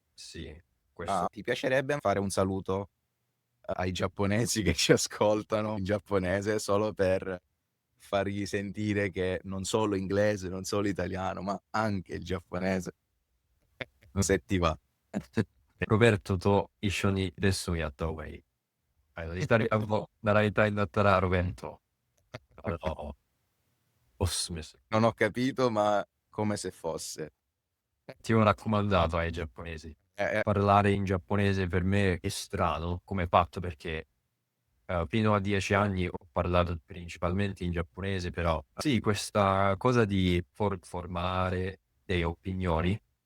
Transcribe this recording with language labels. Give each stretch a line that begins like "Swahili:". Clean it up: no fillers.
Italian: sì, Ah, questo ti piacerebbe fare un saluto ai giapponesi che ci ascoltano in giapponese, solo per fargli sentire che non solo inglese, non solo italiano, ma anche il giapponese, se ti va.
Japanese: ロベルトと一緒にレッスンやった方がいい。イタリア語習いたいんだったらロベント、おすすめする。
Italian: Non ho capito, ma come se fosse. Ti ho raccomandato ai giapponesi. Eh. Parlare in giapponese per me è strano come fatto perché fino a 10 anni ho parlato principalmente in giapponese, però sì, questa cosa di formare delle opinioni,